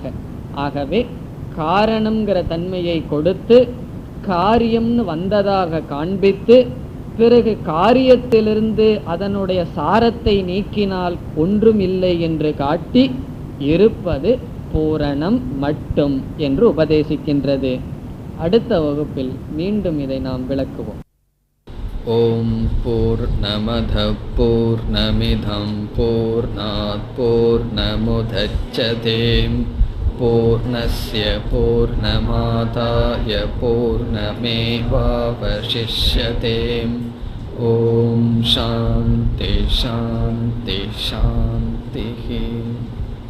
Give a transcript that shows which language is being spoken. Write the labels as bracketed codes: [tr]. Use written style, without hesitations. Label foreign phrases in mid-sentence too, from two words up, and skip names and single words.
[ta] ஆகவே காரணம்ங்கிற தன்மையை கொடுத்து காரியம்னு வந்ததாக காண்பித்து, பிறகு காரியத்திலிருந்து அதனுடைய சாரத்தை நீக்கினால் ஒன்றும் இல்லை என்று காட்டி இருப்பது பூரணம் மட்டும் என்று உபதேசிக்கின்றது. அடுத்த வகுப்பில் மீண்டும் இதை நாம் விளக்குவோம். [sa] ओम् पूर्णमद पूर्णमिदं पूर्णात् पूर्णमुदच्यते पूर्णस्य पूर्णमादाय पूर्णमेवावशिष्यते. ओम् शान्ति शान्ति शान्ति.